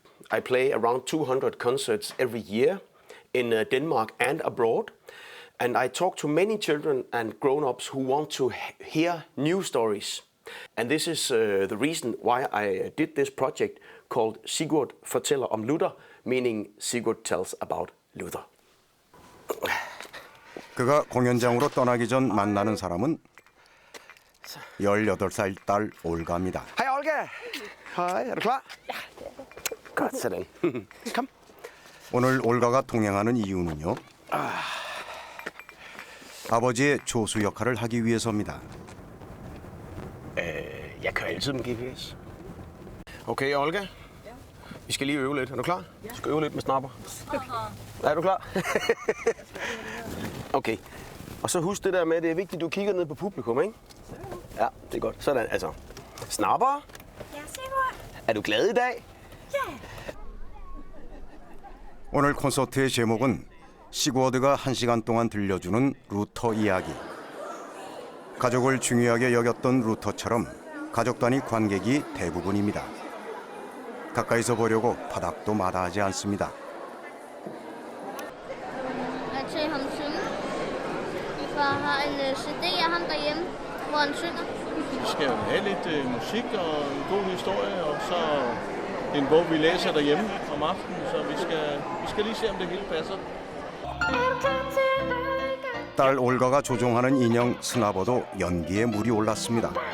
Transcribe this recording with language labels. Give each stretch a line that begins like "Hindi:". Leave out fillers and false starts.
English: I play around 200 concerts every year in Denmark and abroad. And I talk to many children and grown-ups who want to hear new stories. And this is the reason why I did this project called Sigurd fortæller om Luther, meaning Sigurd tells about Luther.
Korean: 그가 공연장으로 떠나기 전 만나는 사람은 18살 딸 올가입니다.
Danish: Hej Olga! Hej, er du klar? Ja. Godt, sådan. Kom.
Korean: 오늘 올가가 동행하는 이유는요. 아버지의 조수 역할을 하기 위해서입니다.
Danish: Jeg kører altid med GPS. Okay, Olga. Vi skal lige øve lidt. Er du klar? Vi skal øve lidt med snapper. Er du klar? Okay. Og så husk det der med, at det er vigtigt, at du kigger ned på publikum, ikke? Ja, det er godt. Sådan, altså. Snapper? Ja, Sigurd. Er du glad i dag? Ja.
Korean: 오늘 콘서트의 제목은 시구어드가 1시간 동안 들려주는 루터 이야기. 가족을 중요하게 여겼던 루터처럼 가족 단위 관객이 대부분입니다. 가까이서 보려고 바닥도 마다하지 않습니다.
Danish: At se ham synge. Min far har en CD af ham derhjemme, hvor han synger. Vi skal jo have lidt musik og en god historie, og så en bog, vi læser derhjemme om aftenen, så vi skal lige se, om det hele passer.
Korean: 딸 올가가 조종하는 인형 스나버도 연기에 물이 올랐습니다.